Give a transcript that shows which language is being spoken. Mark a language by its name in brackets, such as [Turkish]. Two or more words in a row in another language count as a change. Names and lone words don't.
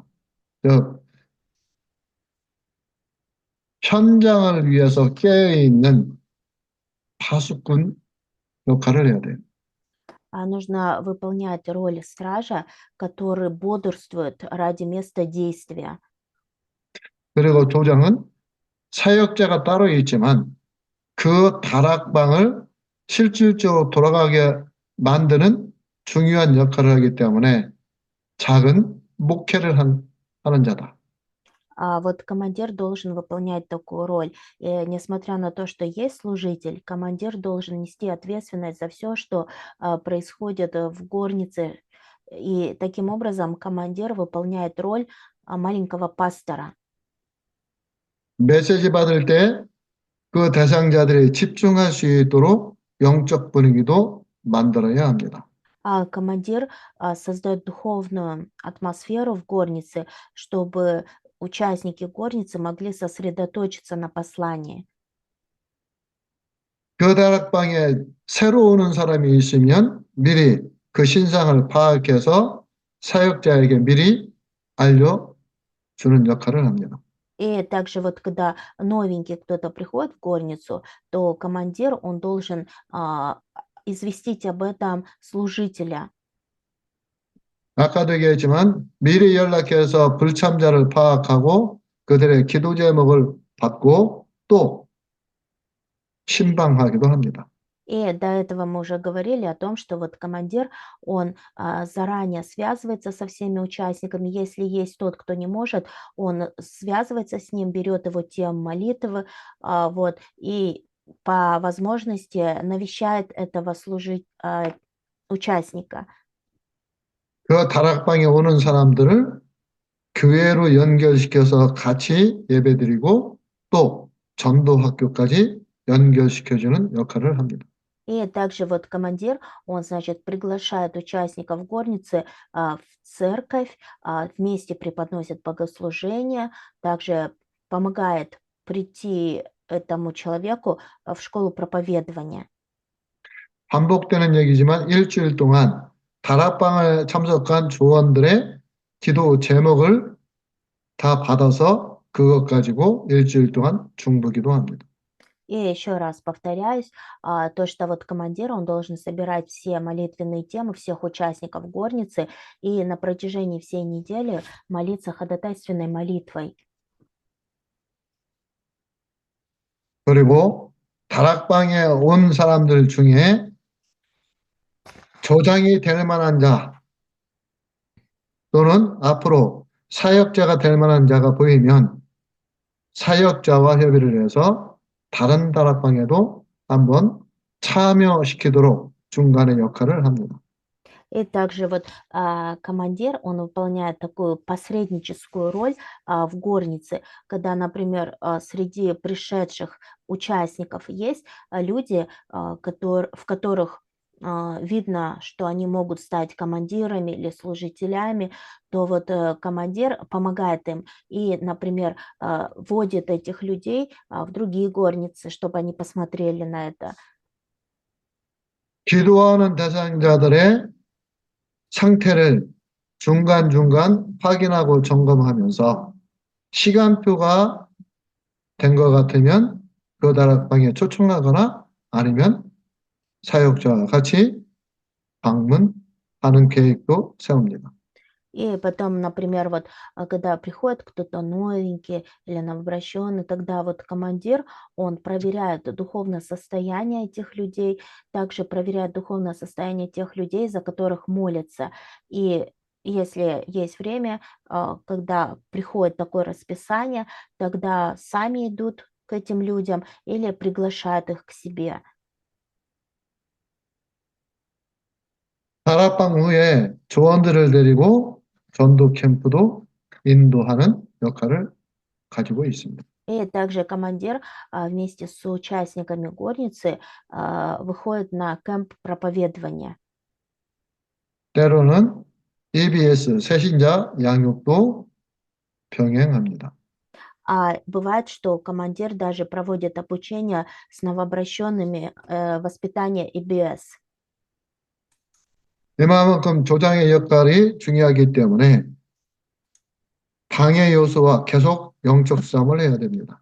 [Korean] 즉 현장을 위해서 깨어있는 파수꾼 역할을 해야 돼요. [Russian] Нужно выполнять роль стража, который бодрствует ради места действия. [Korean] 그리고 조장은 사역자가 따로 있지만 그 다락방을 실질적으로 돌아가게 만드는 중요한 역할을 하기 때문에 작은 목회를 하는 자다. [Russian] А вот командир должен выполнять такую роль. И несмотря на то, что есть служитель, командир должен нести ответственность за все, что происходит в горнице. И таким образом командир выполняет роль маленького пастора. [Korean] 메시지 받을 때 그 대상자들이 집중할 수 있도록 영적 분위기도 만들어야 합니다. [Russian] А командир создает духовную атмосферу в горнице, чтобы участники горницы могли сосредоточиться на послании. [Korean] 그 다락방에 새로 오는 사람이 있으면 미리 그 신상을 파악해서 사역자에게 미리 알려주는 역할을 합니다. [Russian] И также вот когда новенький кто-то приходит в горницу, то командир, он должен известить об этом служителя. [Korean] 아까도 얘기했지만 미리 연락해서 불참자를 파악하고 그들의 기도 제목을 받고 또 신방하기도 합니다. [Russian] И до этого мы уже говорили о том, что вот командир, он заранее связывается со всеми участниками. Если есть тот, кто не может, он связывается с ним, берет его тему молитвы, вот, и по возможности навещает этого участника. [Korean] 그 다락방에 오는 사람들을 교회로 연결시켜서 같이 예배드리고 또 전도학교까지 연결시켜주는 역할을 합니다. [Russian] И также вот командир, он, значит, приглашает участников горницы в церковь, вместе преподносит богослужение, также помогает прийти этому человеку в школу проповедования. [Korean] 반복되는 얘기지만 일주일 동안 다락방에 참석한 조원들의 기도 제목을 다 받아서 그것 가지고 일주일 동안 중보기도 합니다. [Russian] И еще раз повторяюсь, то, что вот командир, он должен собирать все молитвенные темы всех участников горницы и на протяжении всей недели молиться ходатайственной молитвой. [Korean] 그리고 다락방에 온 사람들 중에 조장이 될 만한 자 또는 앞으로 사역자가 될 만한 자가 보이면 사역자와 협의를 해서 다른 다락방에도 한번 참여시키도록 중간의 역할을 합니다. [Russian] И также вот командир, он выполняет такую посредническую роль в горнице, когда, например, среди пришедших участников есть люди, в которых видно, что они могут стать командирами или служителями, то вот командир помогает им и, например, вводит этих людей в другие горницы, чтобы они посмотрели на это. [Korean] 기도하는 대상자들의 상태를 중간중간 확인하고 점검하면서 시간표가 된 것 같으면 그 다락방에 초청하거나 아니면 사역자와 같이 방문하는 계획도 세웁니다. [Russian] И потом, например, вот когда приходит кто-то новенький или новообращенный, тогда вот командир, он проверяет духовное состояние этих людей, также проверяет духовное состояние тех людей, за которых молятся. И если есть время, когда приходит такое расписание, тогда сами идут к этим людям или приглашают их к себе. [Korean] 다락방 후에 조원들을 데리고 전도 캠프도 인도하는 역할을 가지고 있습니다. [Russian] И также командир вместе с участниками горницы выходит на кемп проповедования. [Korean] 때로는 EBS 새신자 양육도 병행합니다. [Russian] А бывает, что командир даже проводит обучение с новообращенными воспитания EBS. [Korean] 이만큼 조장의 역할이 중요하기 때문에 방해 요소와 계속 영적 싸움을 해야 됩니다.